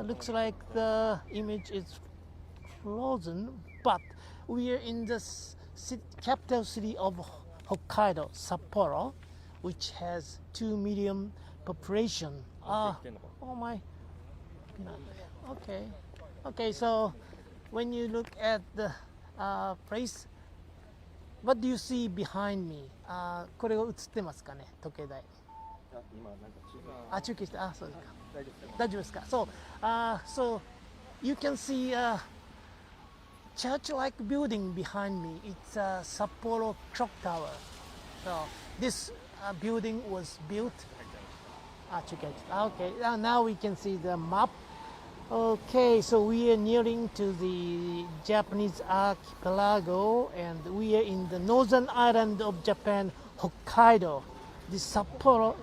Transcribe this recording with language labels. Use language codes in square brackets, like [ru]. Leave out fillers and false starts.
[en] it looks like the image is frozen, but we are in the capital city of Hokkaido, Sapporo, which has 2 million population. [ja] 生きてんのか [en] Oh my, okay, okay. So when you look at the place, what do you see behind me? [ja] これが映ってますかね、時計台。あ、今なんか中中継して、そうですか。大丈夫ですか。大丈夫ですか。 [en] So you can see a church-like building behind me. It's a Sapporo Clock Tower. So this building was built. Okay, now we can see the map. Okay, so we are nearing to the Japanese archipelago, and we are in the northern island of Japan, Hokkaido. The Sapporo.